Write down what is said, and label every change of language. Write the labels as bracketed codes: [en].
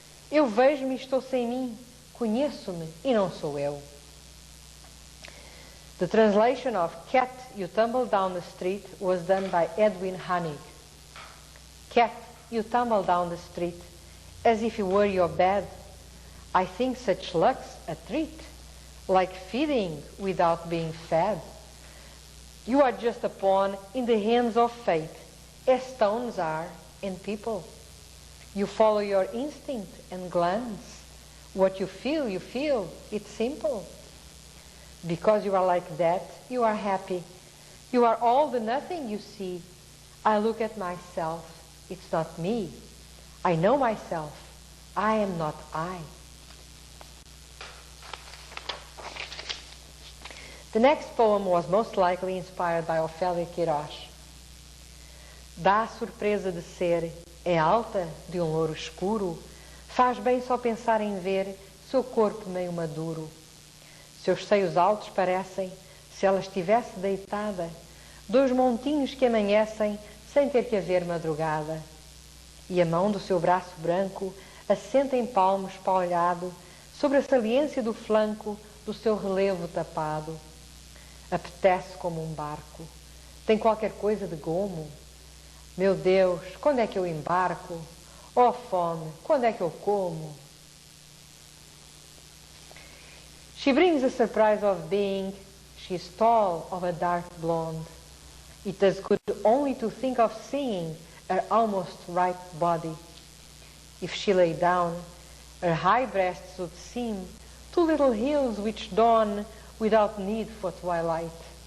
[pt] Eu vejo-me e estou sem mim, conheço-me e não sou eu. [en] The translation of Cat, you tumble down the street was done by Edwin Hanig. Cat, you tumble down the street, as if you were your bed. I think such luck's a treat, like feeding without being fed. You are just a pawn in the hands of fate, as stones are in people. You follow your instinct and glance. What you feel, it's simple. Because you are like that, you are happy. You are all the nothing you see. I look at myself, it's not me. I know myself, I am not I. The next poem was most likely inspired by Ofélia Queiroz. [pt] Dá a surpresa de ser, é alta, de um louro escuro, faz bem só pensar em ver seu corpo meio maduro. Seus seios altos parecem, se ela estivesse deitada, 2 montinhos que amanhecem sem ter que haver madrugada. E a mão do seu braço branco assenta em palmo espalhado sobre a saliência do flanco do seu relevo tapado. Apetece como um barco, tem qualquer coisa de gomo. Meu Deus, quando é que eu embarco? Oh fome, quando é que eu como? [en] She brings the surprise of being, she is tall, of a dark blonde. It does good only to think of seeing her almost ripe body. If she lay down, her high breasts would seem 2 little hills which dawn without need for twilight.